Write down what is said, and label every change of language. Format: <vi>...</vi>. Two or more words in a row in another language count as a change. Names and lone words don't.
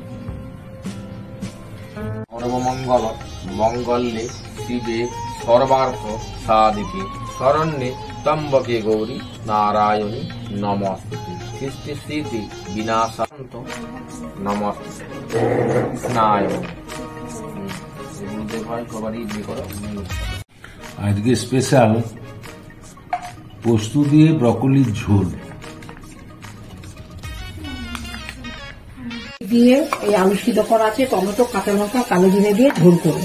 <sa>सर्वमंगल मंगल्ये शिवे सर्वार्थ साधिके शरण्ये त्र्यंबके गौरी नारायणी नमस्ते सृष्टि स्थिति विनाशान्त नमस्ते कृष्णाय।</sa> <bn>আজকে স্পেশাল পোস্ত দিয়ে ব্রকলির ঝোল দিয়ে এই আলু সিদ্ধ করা আছে, টমেটো, কাঁচা লঙ্কা, কালো জিরে দিয়ে ঝোল করবো।</bn>